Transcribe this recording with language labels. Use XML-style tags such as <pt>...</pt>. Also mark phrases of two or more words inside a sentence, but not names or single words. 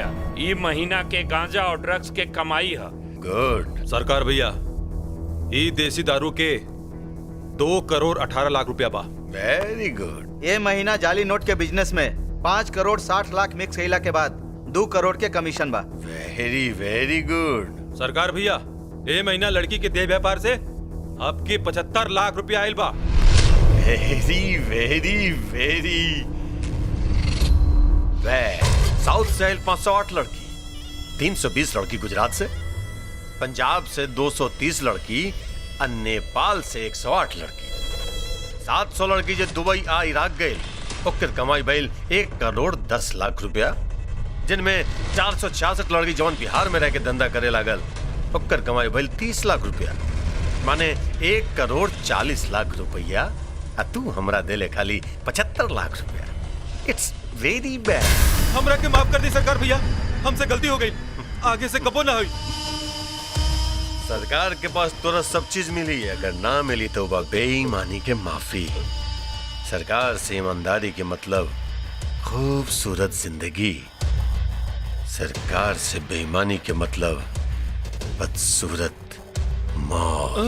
<bho>ई महीना के गांजा और ड्रग्स के कमाई है। गुड। सरकार भैया ई देसी दारू के 2,18,00,000 रुपया बा।</bho> <en>very good.</en> <bho>ये महीना जाली नोट के बिजनेस में 5,60,00,000 मिक्स कइला के बाद 2 करोड़ के कमीशन बा।</bho> <en>very very good.</en> <bho>सरकार भैया ये महीना लड़की के देह व्यापार से आपके 75,00,000 रुपया आयल बा।</bho> <en>very very very</en> <bho>साउथ से आयल 508 लड़की, 320 लड़की गुजरात से, पंजाब से 230 लड़की और नेपाल से 108 लड़की, 700 लड़की जो दुबई आ इराक गए ओकर कमाई भइल 1,10,00,000 रुपया, जिनमें 466 लड़की जौन बिहार में रह के धंधा करे लागल ओकर कमाई भइल 30 लाख रुपया, माने 1,40,00,000 रुपया। आ तू हमरा देले खाली 75 लाख रुपया।</bho> <en>it's very bad.</en> <bho>हमरा के माफ कर दी सरकार भैया, हमसे गलती हो गई, आगे से कबो ना हुई। सरकार के पास तोरा सब चीज मिली, अगर ना मिली तो बा बेईमानी के माफी। सरकार से ईमानदारी के मतलब खूबसूरत जिंदगी, सरकार से बेईमानी के मतलब बदसूरत मौत।</bho>